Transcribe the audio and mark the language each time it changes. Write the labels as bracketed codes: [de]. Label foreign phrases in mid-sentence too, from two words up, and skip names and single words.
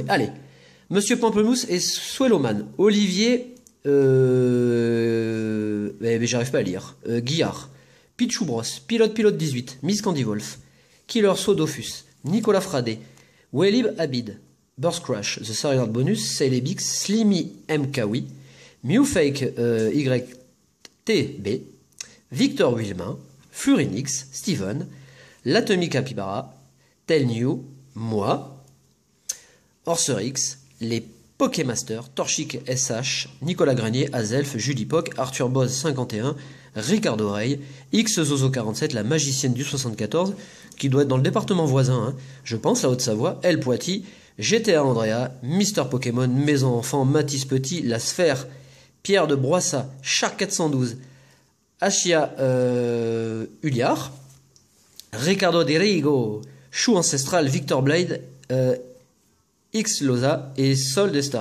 [fr] Allez, Monsieur Pamplemousse et Swelloman, Olivier, j'arrive pas à lire, Guillard, Pichou Bros, Pilote 18, Miss Candy Wolf, Killer Sodofus, Nicolas Fradé, Welib Abid, Burst Crash, The Serial Bonus, Celebix, Slimy MKW, Mewfake YTB, Victor Wilmin, Furinix, Steven, L'Atomic Capybara, Tel New, moi, Orserix, les Pokémasters, Torchic SH, Nicolas Grenier, Azelf, Julie Poc, Arthur Boz 51, Ricardo Oreille, X Zozo 47, la magicienne du 74, qui doit être dans le département voisin, hein, je pense, la Haute-Savoie, El Poiti, GTA Andrea, Mister Pokémon, Maison Enfant, Mathis Petit, La Sphère, Pierre de Broissa, Shark 412, Achia Uliard, Ricardo de Rigo, Chou Ancestral, Victor Blade, X Loza et Sol Destar.